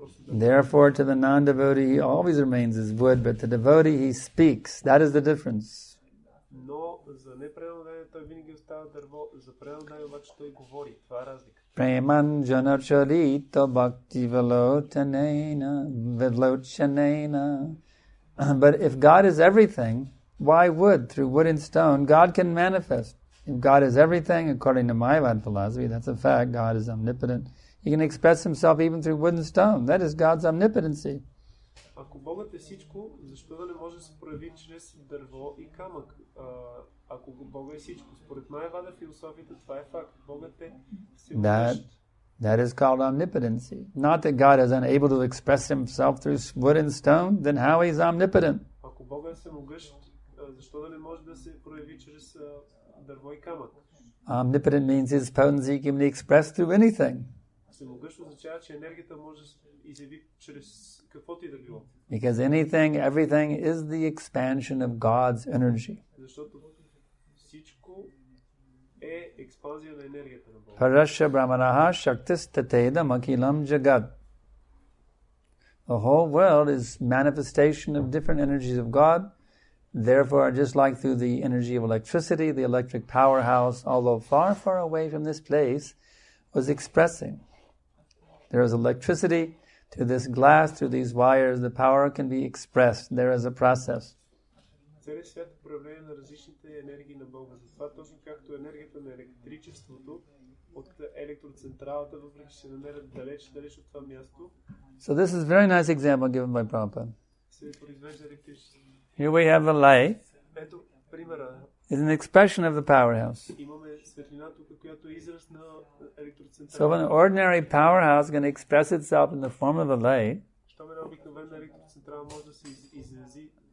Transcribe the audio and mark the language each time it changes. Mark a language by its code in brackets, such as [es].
[en] Therefore, to the non-devotee, he always remains as wood, but the devotee, he speaks. That is the difference. [bg] Но за непреанодайният той винаги остава дърво, за преанодайният обаче той говори. Това е разлика. [sa] Premanjana charita bhakti velochanena. [en] But if God is everything, why wood? Through wood and stone, God can manifest. If God is everything, according to Mayavad philosophy, that's a fact, God is omnipotent. He can express himself even through wood and stone. That is God's omnipotency. [bg] Ако Богът е всичко, защо да не може да се прояви чрез дърво и камък? Ако Бога е всичко, според Майявада философията, това е факт. Богът е всемогъщ. [en] That is called omnipotency. Not that God is unable to express himself through wood and stone, then how is omnipotent? [bg] Ако Бога е всемогъщ, защо да не може да се прояви чрез дърво и камък? [en] Omnipotent means his potency can be expressed through anything. [bg] Всемогъщ означава, че енергията може да се изяви чрез каквото и да било. [en] Because everything is the expansion of God's energy. [bg] Защото всичко е експанзия на енергията на Бога. [sa] Parasya brahmanaha shaktistatedam akilam jagat. [en] The whole world is manifestation of different energies of God. Therefore, just like through the energy of electricity, the electric powerhouse, although far, far away from this place, was expressing. There is electricity to this glass, through these wires, the power can be expressed. There is a process. [bg] Целият свят е проявление на различните енергии на Бога. Затова точно както енергията на електричеството от електроцентралата, въпреки че се намерят далеч от това място. [en] So this is a very nice example given by Prabhupada. [bg] Се произвежда електричество. [en] Here we have a light. [bg] Ето примера. [en] Is an expression of the powerhouse. [bg] Имаме светлина тук, която е израз на електроцентрала. [en] So an ordinary powerhouse can express itself in the form of a light. [bg] Щом една обикновена електроцентрала може да се изрази